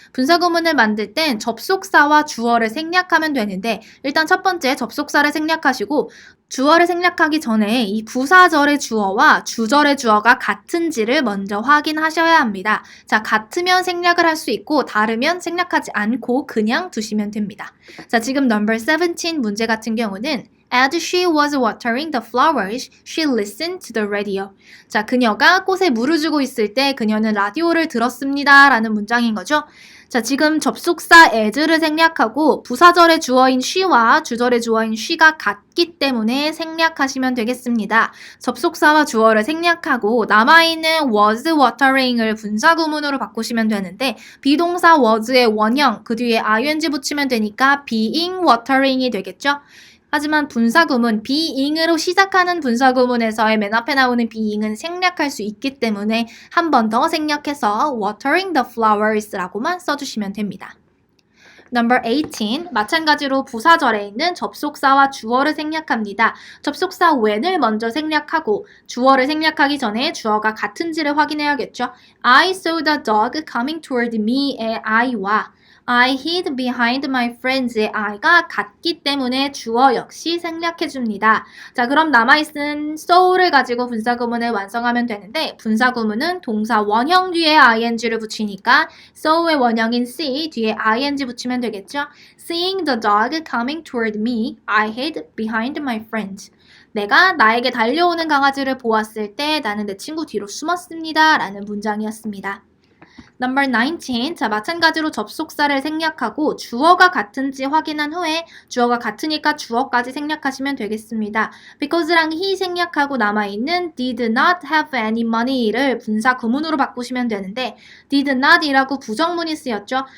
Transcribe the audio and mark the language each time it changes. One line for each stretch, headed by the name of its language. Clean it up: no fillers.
Korean: 분사구문을 만들 땐 접속사와 주어를 생략하면 되는데 일단 첫 번째 접속사를 생략하시고 주어를 생략하기 전에 이 부사절의 주어와 주절의 주어가 같은지를 먼저 확인하셔야 합니다. 자, 같으면 생략을 할 수 있고 다르면 생략하지 않고 그냥 두시면 됩니다. 자, 지금 number 17 문제 같은 경우는
English: As she was watering the flowers, she listened to the radio.
Korean: 자, 그녀가 꽃에 물을 주고 있을 때 그녀는 라디오를 들었습니다. 라는 문장인 거죠. 자, 지금 접속사 as를 생략하고 부사절의 주어인 she와 주절의 주어인 she가 같기 때문에 생략하시면 되겠습니다. 접속사와 주어를 생략하고 남아있는 was watering을 분사구문으로 바꾸시면 되는데 비동사 was의 원형 그 뒤에 ing 붙이면 되니까 being watering이 되겠죠. 하지만 분사구문, being으로 시작하는 분사구문에서의 맨 앞에 나오는 being은 생략할 수 있기 때문에 한 번 더 생략해서 watering the flowers라고만 써주시면 됩니다. Number 18. 마찬가지로 부사절에 있는 접속사와 주어를 생략합니다. 접속사 when을 먼저 생략하고 주어를 생략하기 전에 주어가 같은지를 확인해야겠죠.
English: I saw the dog coming toward me의 I와 I hid behind my friends의 I가
Korean: 같기 때문에 주어 역시 생략해줍니다. 자, 그럼 남아있는 saw를 가지고 분사구문을 완성하면 되는데 분사구문은 동사 원형 뒤에 ing를 붙이니까 saw의 원형인 see 뒤에 ing 붙이면 되겠죠.
English: Seeing the dog coming toward me, I hid behind my friends.
Korean: 내가 나에게 달려오는 강아지를 보았을 때 나는 내 친구 뒤로 숨었습니다. 라는 문장이었습니다.
English: Number 19.
Korean: 자, 마찬가지로 접속사를 생략하고 주어가 같은지 확인한 후에 주어가 같으니까 주어까지 생략하시면 되겠습니다. Because랑 he 생략하고 남아있는 did not have any money를 분사 구문으로 바꾸시면 되는데 did not이라고 부정문이 쓰였죠.